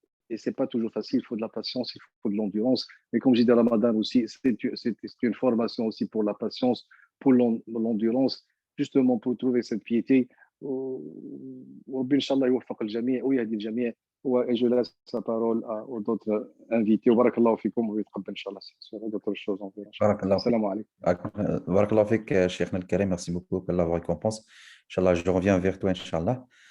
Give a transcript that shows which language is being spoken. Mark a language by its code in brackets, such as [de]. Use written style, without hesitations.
[fr] Et c'est pas toujours facile, il faut de la patience, il faut de l'endurance. Mais comme je dis dans Ramadan aussi, c'est une formation aussi pour la patience, pour l'endurance, justement pour trouver cette piété. [ar] Inch'Allah, يوفق الجميع ويهدي الجميع. [fr] Et je laisse la parole aux autres invités. [ar] بارك الله فيكم ويتقبل إن شاء الله [fr] sur d'autres choses. [ar] بارك الله فيك. السلام عليكم. بارك الله فيك شيخنا الكريم, [fr] merci beaucoup, qu'Allah vous récompense. Inch'Allah, je reviens vers toi, Inch'Allah.